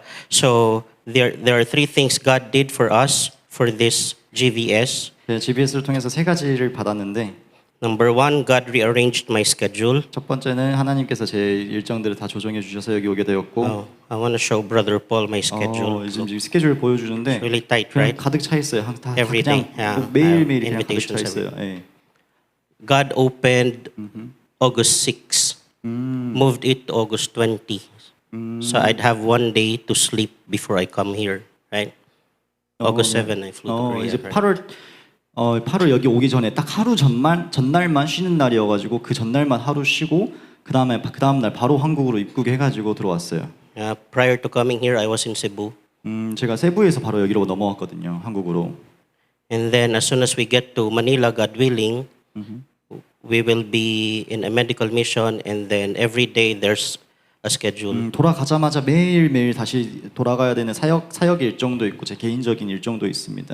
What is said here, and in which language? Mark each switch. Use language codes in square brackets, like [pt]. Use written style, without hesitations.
[en] So there are three things God did for us for this GVS. [ko] GBS를 통해서 세 가지를 받았는데 [en] Number one, God rearranged my schedule. [ko] 첫 번째는 하나님께서 제 일정들을 다 조정해 주셔서 여기 오게 되었고 [en] I want to show Brother Paul my schedule. [ko] 지금 스케줄을 보여주는데 [en] It's really tight, [ko] 그냥 [en] right? [ko] 가득 차 있어요. 다 [en] Every day. [ko] 그냥 매일매일 그냥 가득 차 [en] Invitations [ko] 있어요. 예. [en] God opened August 6, moved it to August 20. So I'd have one day to sleep before I come here, right? August 7, I flew to Korea. [ko] 이제 [en] right? [ko] 8월 여기 오기 전에 딱 하루 전날만 쉬는 날이어가지고 그 전날만 하루 쉬고 그 다음 날 바로 한국으로 입국해가지고 들어왔어요. [en] Prior to coming here, I was in Cebu. [ko] 제가 세부에서 바로 여기로 넘어왔거든요, 한국으로. [en] And then as soon as we get to Manila, God willing, we will be in a medical mission, and then every day there's a schedule. [ko] 돌아가자마자 매일매일 다시 돌아가야 되는 사역 일정도 있고 제 개인적인 일정도 있습니다.